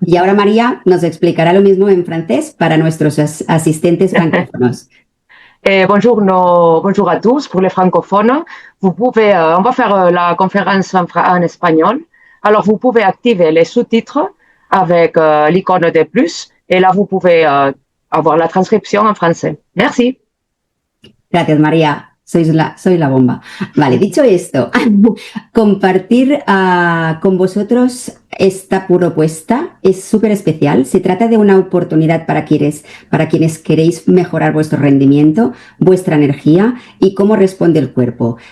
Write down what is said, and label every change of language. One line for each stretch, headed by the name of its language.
Spanish: Y ahora María nos explicará lo mismo en francés para nuestros asistentes francófonos.
French: Bonjour à tous. Pour les francophones, vous pouvez, on va faire la conférence en espagnol. Alors vous pouvez activer les sous-titres avec l'icône de plus et là vous pouvez avoir la transcription en français. Merci.
Spanish: Gracias María. Sois la bomba. Vale, dicho esto, compartir con vosotros esta propuesta es súper especial. Se trata de una oportunidad para quienes queréis mejorar vuestro rendimiento, vuestra energía y cómo responde el cuerpo.